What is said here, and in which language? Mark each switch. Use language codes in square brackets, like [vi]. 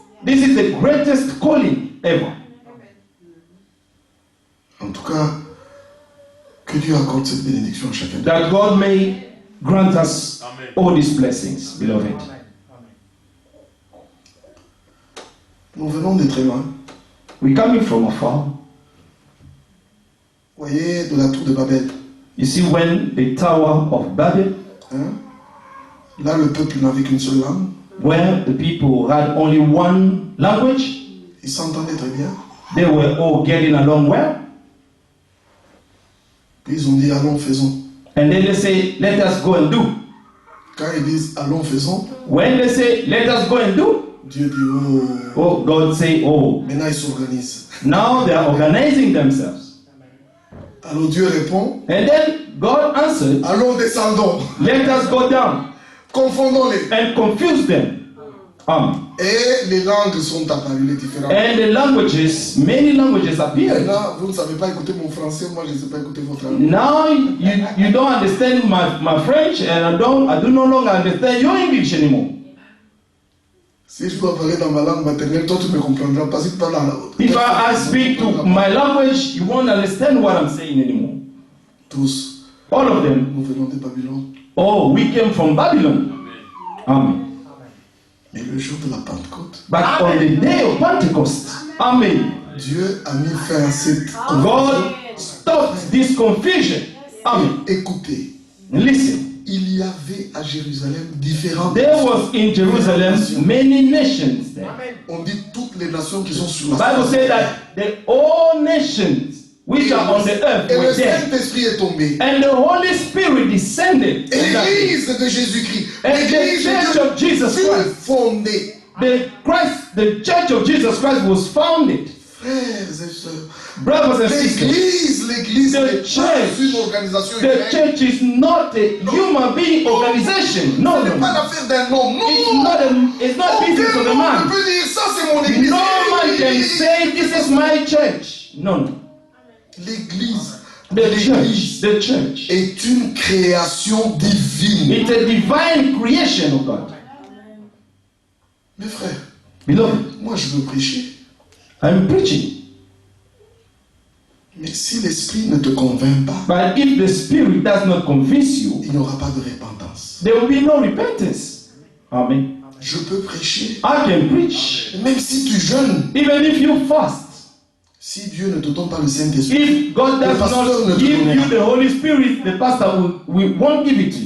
[en] This is the greatest calling ever. [fr] En tout cas, que Dieu accorde cette bénédiction à chacun. [en] That God may grant us all these blessings, beloved. [fr] Nous venons de très loin. [en] We're coming from afar. [fr] Vous voyez, de la tour de Babel. [en] You see, when the Tower of Babel, Hein? [fr] Là, le peuple n'avait qu'une seule langue. [en] where the people had only one language, [fr] Ils s'entendaient très bien. [en] they were all getting along well. [fr] Puis ils ont dit, allons, faisons. [en] And then they say, let us go and do. [fr] Quand ils disent, allons, faisons, [en] When they say, let us go and do, [fr] Dieu dit, oh, [en] oh, God say, oh, [fr] maintenant ils s'organisent. [en] now they are organizing themselves. [fr] Alors Dieu répond, [en] And then God answered, [fr] allons, descendons, [en] let us go down [fr] confondons-les. [en] and confuse them. [fr] Et les langues sont apparues, les différentes. [en] And the languages, many languages appeared. [fr] Maintenant, vous ne savez pas écouter mon français, moi je ne sais pas écouter votre langue. [en] Now you don't understand my French, and I do no longer understand your English anymore. [fr] Si je dois parler dans ma langue maternelle, toi tu me comprendras pas si tu parles dans la autre. [en] If I speak to my language, you won't understand what I'm saying anymore. [fr] Tous, [en] All of them. [fr] nous venons de Babylone. [en] Oh, we came from Babylon. Amen. [fr] Mais le jour de la Pentecôte, [en] But on the day of Pentecost, Amen, [fr] Dieu a mis fin à cette confusion. [en] God stopped this confusion. Amen. [fr] Écoutez, [en] Listen. [fr] il y avait à Jérusalem différentes [en] There was in Jerusalem many nations there. [fr] On dit toutes les nations qui sont sur la [en] Bible [fr] terre. [en] says that the all nations which are on the earth [fr] Et le [en] were there. [fr] Saint-Esprit est tombé. [en] And the Holy Spirit descended. [fr] Et [en] on that day. [fr] l'église de Jésus-Christ, [en] And [fr] l'église [en] the church [fr] de [en] of Jesus [fr] Dieu fut [en] Christ. [fr] fondée. [en] The church of Jesus Christ was founded. [fr] Frères et sœurs, [en] Brothers and sisters, [fr] l'église [en] The [fr] n'est pas [en] church. [fr] une organisation [en] the [fr] humaine. [en] church is not a human being organization. No, [fr] Ce [en] no, [fr] n'est pas [en] no. [fr] l'affaire d'un homme. [en] It's not business of [fr] Aucun [en] a [fr] homme [en] man. [fr] ne peut dire ça, c'est mon église. [en] No man can say this is my church. No, no. [fr] L'église, [en] The church [fr] est une création divine. [en] it's a divine creation of God. [fr] Mes frères, [en] Beloved, [fr] moi je veux prêcher. [en] I'm preaching. [fr] Mais si l'esprit ne te convainc pas, [en] But if the Spirit does not convince you, [fr] il n'y aura pas de repentance. [en] there will be no repentance. Amen. [fr] Je peux prêcher. [en] I can preach. [fr] Même si tu jeûnes, [en] Even if you fast. [fr] si Dieu ne te donne pas le Saint-Esprit, [en] If God does not give you the Holy Spirit, the pastor won't give it to you.